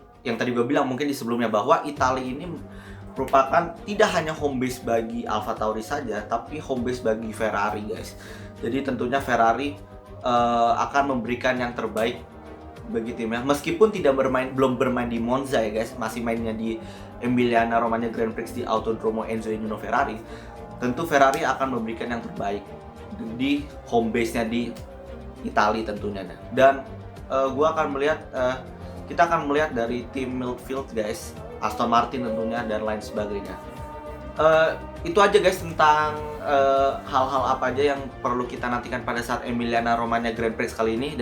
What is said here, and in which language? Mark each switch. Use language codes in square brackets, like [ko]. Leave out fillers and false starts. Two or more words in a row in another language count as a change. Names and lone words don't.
[id] Yang tadi gue bilang mungkin di sebelumnya bahwa Italia ini merupakan tidak hanya [en] home base [id] bagi AlphaTauri saja, tapi [en] home base [id] bagi Ferrari guys. Jadi tentunya Ferrari akan memberikan yang terbaik bagi timnya, meskipun belum bermain di Monza ya guys, masih mainnya di Emilia-Romagna Grand Prix di Autodromo Enzo Indino Ferrari. Tentu Ferrari akan memberikan yang terbaik di [en] home base- [id] nya di Italia tentunya. Dan kita akan melihat dari tim midfield guys, Aston Martin tentunya dan lain sebagainya. Itu aja guys tentang hal-hal apa aja yang perlu kita nantikan pada saat Emilia-Romagna Grand Prix kali ini.